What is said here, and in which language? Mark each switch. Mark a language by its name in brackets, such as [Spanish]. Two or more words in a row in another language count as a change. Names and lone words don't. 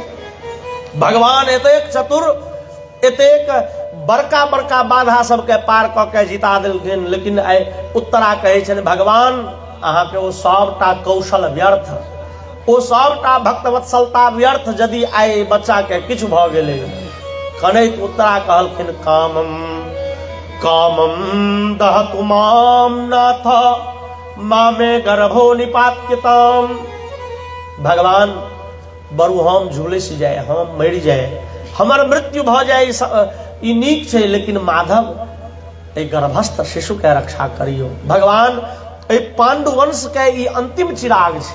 [Maithili] भगवान एतेक चतुर, एतेक बड़का बड़का बाधा सबके पार क के जिता देलखिन। लेकिन आइ उत्तरा कहै छनि भगवान अहाँके ओ सबटा कौशल व्यर्थ, ओ सबटा भक्तवत्सलता व्यर्थ यदि आइ बच्चा के किछु भ गेलै। कनैत उत्तरा कहलखिन [Sanskrit] कामम कामम दहतु माम नाथ मामे गर्भो निपात्यताम। [Maithili] भगवान बरु हम झुलस जाए, हम मरि जाए, हमर मृत्यु भ जाए ई नीक छै, लेकिन माधव एहि गर्भस्थ शिशु के रक्षा करियो। भगवान एहि पांडु वंश के ई अंतिम चिराग छै।